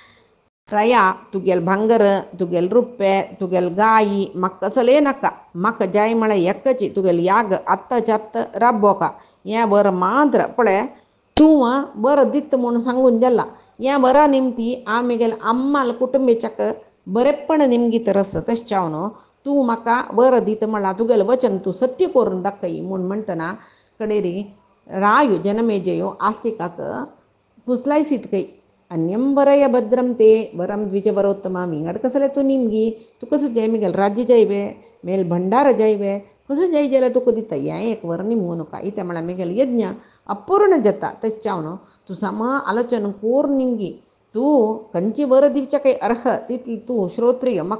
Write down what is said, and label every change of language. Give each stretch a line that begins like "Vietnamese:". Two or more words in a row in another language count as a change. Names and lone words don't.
Konkani: रया तुगेल भांगर तुगेल रुप्पे तुगेल गायी म्हाका कसलें नाका म्हाका जाय म्हळ्यार एकची तुगेल याग आत्ताच्या आत्तां राबोका हें वर मात्र पळय तूं बरं दिता म्हूण सांगून गेला हें वरा निमती हांव मेगेल आम्माल कुटुंबीच्याक बरेपण निमगीत रस तशें जावन तूं म्हाका बरं दिता म्हणलां तुगेलें वचन तूं सत्य करून दाखय म्हूण म्हणटना कडेरी रायो जनमेजयो आस्तिकाक पुसलायसीत कई
Sanskrit: अन्यम वरय भद्रम ते वरम द्विजवरोत्तमा
Konkani: विंगड कसलें तूं निमगी तूं कसं जाय मेगेल राज्य जाय बे मेल भंडार जाय बे कसं जाय जाल्यार तुका दिता हें एक वर निमगू नाका इतें म्हळ्यार मेगेल यज्ञ अपूर्ण जाता तशें जावन तूं सम आलोचन कोर निमगी तूं खंयची वर दिवच्या काही अर्ह तितली तूं श्रोत्रिय म्हाका